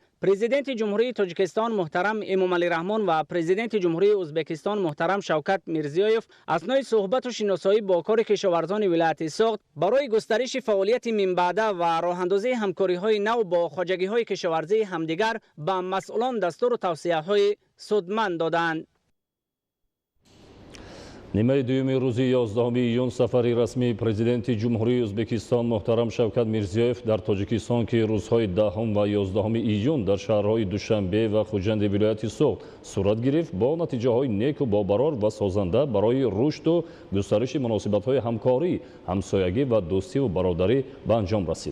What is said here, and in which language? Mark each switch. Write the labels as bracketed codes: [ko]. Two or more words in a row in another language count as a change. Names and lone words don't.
[tg] پرزیدنت جمهوری تاجیکستان محترم امامعلی رحمان و پرزیدنت جمهوری ازبکستان محترم شوکت میرزیوف اثنای صحبت و شناسایی با کار کشاورزان ولایت سوخت برای گسترش فعالیت من بعده و راهاندازی همکاری‌های نو با خواجگی‌های کشاورزی همدیگر به مسئولان دستور و توصیه‌های سودمند دادند. нимаи дуюми рӯзи 11 июн сафари расмии президенти ҷумҳурии ӯзбекистон муҳтарам Шавкат Мирзиёев дар Тоҷикистон ки рӯзҳои 10 ва 11 июн дар шаҳрҳои Душанбе ва Хуҷанди вилояти Суғд сурат гирифт, бо натиҷаҳои неку бобарор ва созанда барои рушду густариши муносибатҳои ҳамкорӣ, ҳамсоягӣ ва дӯстиву бародарӣ ба анҷом расид.